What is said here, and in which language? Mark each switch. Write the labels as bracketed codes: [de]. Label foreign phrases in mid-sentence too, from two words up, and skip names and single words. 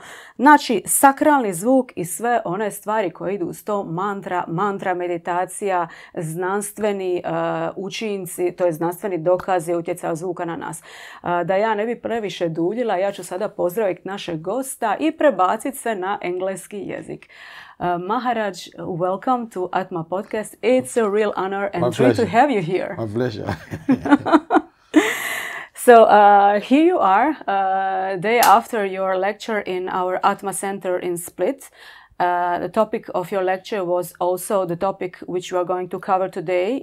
[hr] Znači, sakralni zvuk i sve one stvari koje idu uz to, mantra, meditacija, znanstveni učinci, to je znanstveni dokazi utjecaja zvuka na nas. Da ja ne bi previše duljila, ja ću sada pozdraviti našeg gosta i prebaciti se na engleski jezik. [en] Maharaj, welcome to Atma podcast. It's a real honor and treat to have you here. My pleasure. So here you are, day after your lecture in our Atma Center in Split. The topic of your lecture was also the topic which we are going to cover today.